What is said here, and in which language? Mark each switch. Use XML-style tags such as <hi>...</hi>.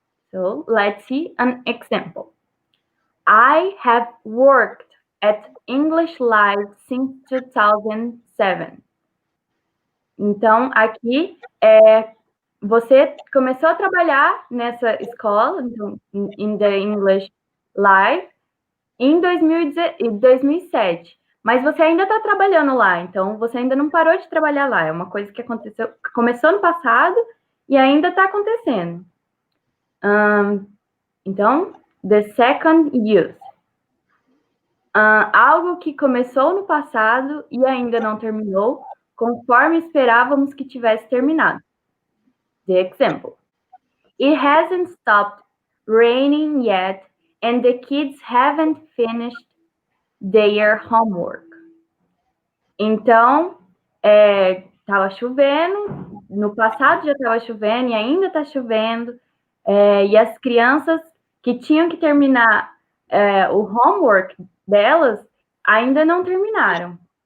<en>So, let's see an example. I have worked at English Live since 2007.</en> <pt>Então, aqui, você começou a trabalhar nessa escola, então,</pt> <en>in the English Live,</en> <pt>em 2007. Mas você ainda está trabalhando lá, então você ainda não parou de trabalhar lá. É uma coisa que aconteceu, começou no passado e ainda está acontecendo. Então,</pt> <en>the second use.</en> <pt>Algo que começou no passado e ainda não terminou, conforme esperávamos que tivesse terminado.</pt> <en>The example. It hasn't stopped raining yet, and the kids haven't finished their homework.</en> <pt>Então, estava chovendo, no passado já estava chovendo e ainda está chovendo, e as crianças que tinham que terminar o homework delas ainda não terminaram.</pt>